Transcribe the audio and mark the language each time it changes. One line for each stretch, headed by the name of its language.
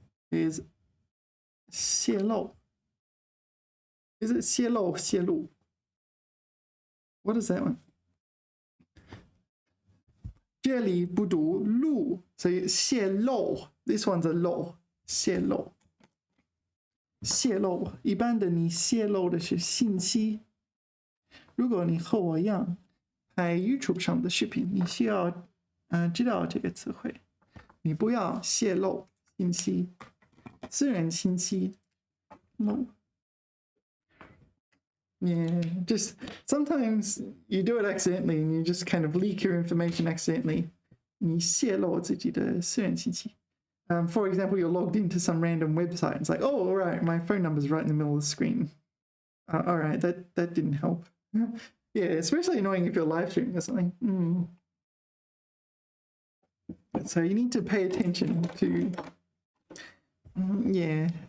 English: Is 泄露.Is it 泄露,泄露?What is that one?
Chinese: 这里不读路, so 泄露.
English: This one's a 漏, 泄露.
Chinese: 泄露, 一般的你泄露的是信息。如果你和我一样拍 YouTube 上的视频，你需要知道这个词汇。你不要泄露信息，私人信息。
English: No. Yeah, just sometimes you do it accidentally and you just kind of leak your information accidentally.
Chinese: 你泄露自己的私人信息。
English: For example, you're logged into some random website. It's like, oh, all right, my phone number's right in the middle of the screen. All right, that didn't help. Yeah, especially annoying if you're live streaming or something. So you need to pay attention to, yeah.